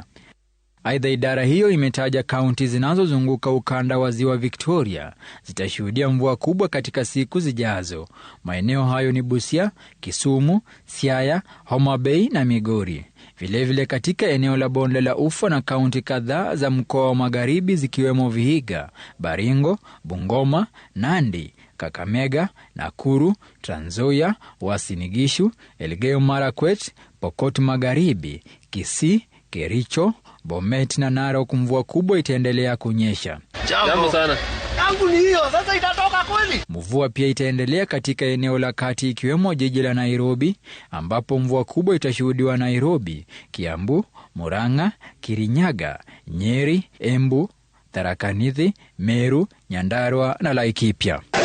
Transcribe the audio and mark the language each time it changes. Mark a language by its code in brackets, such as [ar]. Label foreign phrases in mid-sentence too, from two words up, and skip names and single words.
[sw] Aidha, idara hiyo imetaja kaunti zinazozunguka ukanda wa ziwa Victoria zitashuhudia mvua kubwa katika siku zijazo. Maeneo hayo ni Busia, Kisumu, Siaya, Homa Bay na Migori. Vilevile katika eneo la bonde la Ufa na kaunti kadhaa za mkoa wa magharibi zikiwemo Vihiga, Baringo, Bungoma, Nandi, Kakamega, Nakuru, Trans Nzoia, Uasin Gishu, Elgeyo Marakwet, Pokot Magharibi, Kisii, Kericho, Bomet na Narok mvua kubwa itaendelea kunyesha. Jambo sana. Yangu ni hiyo, sasa itatoka kweli? Mvua pia itaendelea katika eneo la kati ikiwemo jiji la Nairobi ambapo mvua kubwa itashuhudiwa Nairobi, Kiambu, Murang'a, Kirinyaga, Nyeri, Embu, Tharaka Nithi, Meru, Nyandarua na Laikipia.